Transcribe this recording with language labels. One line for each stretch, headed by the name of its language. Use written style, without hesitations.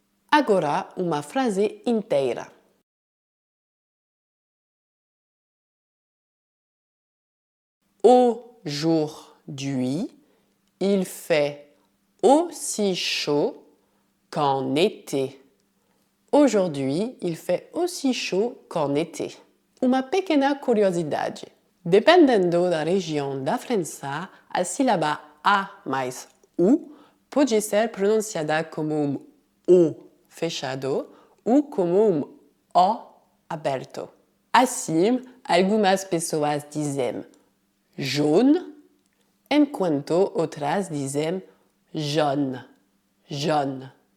Portuguese: Agora uma frase inteira.
French: Aujourd'hui, il fait aussi chaud qu'en été. Aujourd'hui, il fait aussi chaud qu'en été.
Portuguese: Uma pequena curiosidade. Dependendo da região da França, a sílaba A mais U pode ser pronunciada como um O fechado ou como um O aberto. Assim, algumas pessoas dizem jaune, enquanto outras dizem jaune, jaune.